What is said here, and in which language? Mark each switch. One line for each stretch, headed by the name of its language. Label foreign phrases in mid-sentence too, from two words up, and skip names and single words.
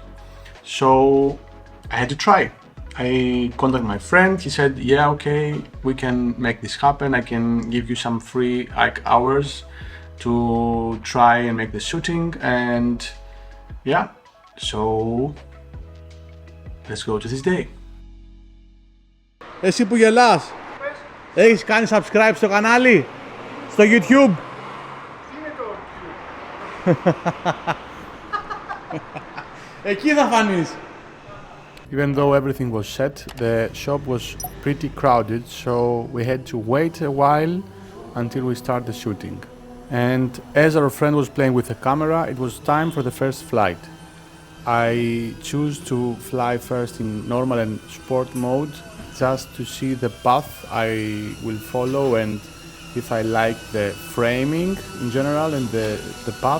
English: So I had to try. I contacted my friend. He said, yeah, okay, we can make this happen. I can give you some free hours to try and make the shooting, and yeah, so let's go to this day.
Greek: Εσύ που γελάς, έχεις κάνει subscribe στο κανάλι, στο YouTube? Εκεί θα φανείς.
English: Even though everything was set, the shop was pretty crowded, so we had to wait a while until we start the shooting. And as our friend was playing with the camera, it was time for the first flight. I choose to fly first in normal and sport mode just to see the path I will follow and if I like the framing in general and the path.